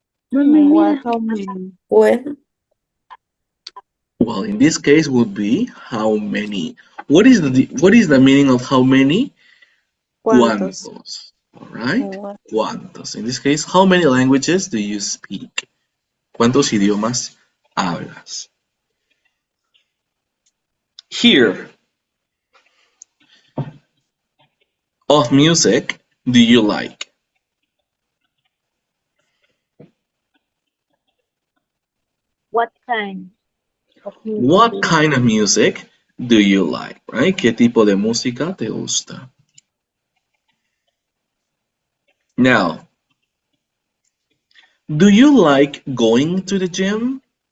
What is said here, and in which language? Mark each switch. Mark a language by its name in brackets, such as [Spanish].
[English] What? How many? When? Well, in this case would be how many. What is the meaning of how many? [Spanish] ¿Cuántos? Cuántos. [English] All right? What? [Spanish] Cuántos. [English] In this case, how many languages do you speak? [Spanish] ¿Cuántos idiomas hablas? [English] Here, of music do you like? What kind of music? What kind of music do you like? Right? [Spanish] ¿Qué tipo de música te gusta? [English] Now, do you like going to the gym?